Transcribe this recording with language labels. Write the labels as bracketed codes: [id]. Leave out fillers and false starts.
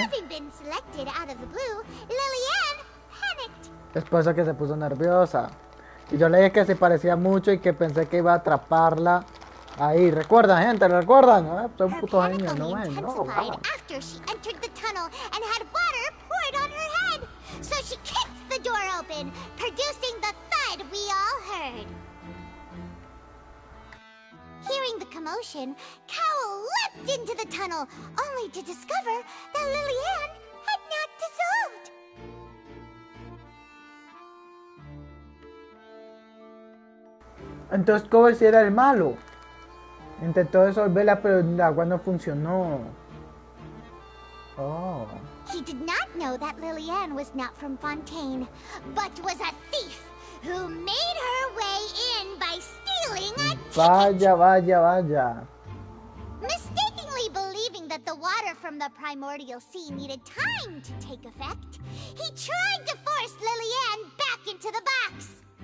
[en] Having been selected out of the blue, Lillian panicked. [es] Es por eso que se puso nerviosa. Y yo le dije que se parecía mucho y que pensé que iba a atraparla ahí. ¿Recuerdan, gente? ¿Recuerdan? Soy un puto genio, ¿no ven? No, [en] After she entered the tunnel and had water poured on her head. So she kicked the door open, producing the thud we all heard. Hearing the commotion, Cowell leapt into the tunnel, only to discover that Lillian had not dissolved. [es] Entonces Cowell sí era el malo. Intentó disolverla, pero el agua no funcionó. Oh. [en] He did not know that Lillian was not from Fontaine, but was a thief who made her way in by stealing a ticket. [es] Vaya. [en] Mistakenly believing that the water from the primordial sea needed time to take effect, he tried to force Lillian back into the box.